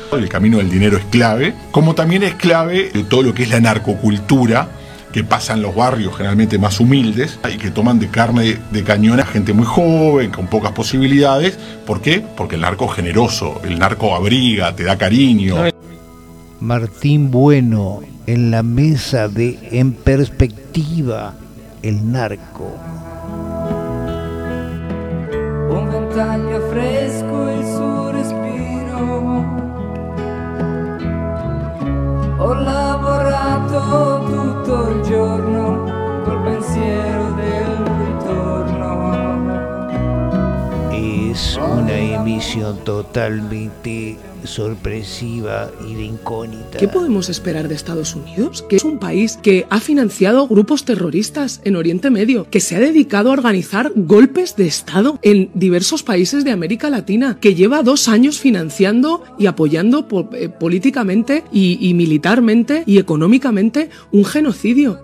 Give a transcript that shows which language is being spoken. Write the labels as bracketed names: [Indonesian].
[Spanish] El camino del dinero es clave, como también es clave todo lo que es la narcocultura, que pasa en los barrios generalmente más humildes y que toman de carne de cañón a gente muy joven, con pocas posibilidades. ¿Por qué? Porque el narco es generoso, el narco abriga, te da cariño. Martín Bueno, en la mesa de En Perspectiva, el narco. [Italian] Taglia fresco il suo respiro. Ho lavorato tutto il giorno col pensiero del ritorno. [Spanish] Es una emisión totalmente sorpresiva y de incógnita. ¿Qué podemos esperar de Estados Unidos? Que es un país que ha financiado grupos terroristas en Oriente Medio, que se ha dedicado a organizar golpes de Estado en diversos países de América Latina, que lleva 2 años financiando y apoyando políticamente y militarmente y económicamente un genocidio.